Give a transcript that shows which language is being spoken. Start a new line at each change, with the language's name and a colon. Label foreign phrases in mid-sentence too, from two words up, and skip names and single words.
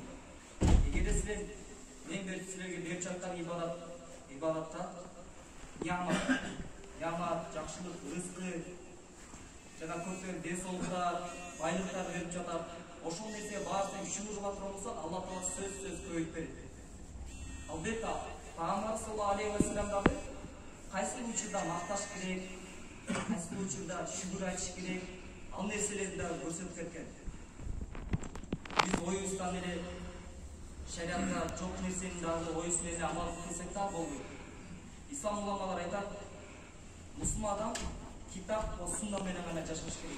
Kyrgyz: Эгерде силер мен силерге берип жаткан ибадатта нямат, жакшылык, рызкы жана көптөгөн ден соолуктар, байлыктар берип жатат. Ошол нерсе баарына шүгүр кыла турган болсо, Алла Таала сөзсүз көбөйтүп берет. Албетте, Пайгамбар
Arabic: صلى الله عليه وسلم
Kyrgyz: дагы кайсы учурда макташ керек, кайсы учурда шүгүр айтыш керек, ал нерселерди дагы көрсөтүп кеткен. Биз оюбуздан эле шариатта жок нерсени дагы оюбуз менен амал кылсак да болбойт. Ислам уламалар айтат, мусулман адам китап ва сунна менен гана жашаш керек.